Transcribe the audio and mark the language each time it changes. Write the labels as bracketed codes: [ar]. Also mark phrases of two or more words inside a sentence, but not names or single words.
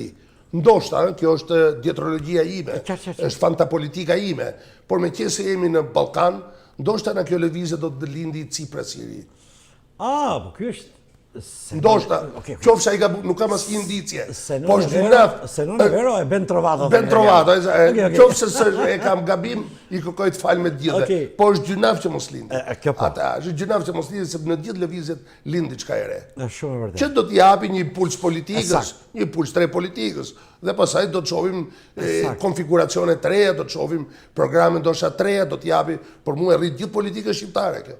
[sq] Ndoshta, kjo është dietrologjia ime, është fantapolitika ime, por me qenë se jemi në Ballkan, ndoshta në kjo lëvizje do të lindi Cipras i ri. Po kjo është ndoshta, qofsha i nuk kam asnjë indicje. [it] Po se non è vero, e ben trovato. Ben trovato, [sq] qofse se e kam gabim, i kërkoj të falë me të gjithë. Po është gjynaf që mos lindi. Është gjynaf që mos lindi, sepse në gjithë lëvizjet lind diçka e re. Shumë e vërtetë. Që do t'i japi një impuls politikës, një impuls të re politikës, dhe pastaj do të shohim konfiguracione të reja, do të shohim programe ndoshta të reja, do t'i japi, por mua e rrit gjithë politikën shqiptare kjo.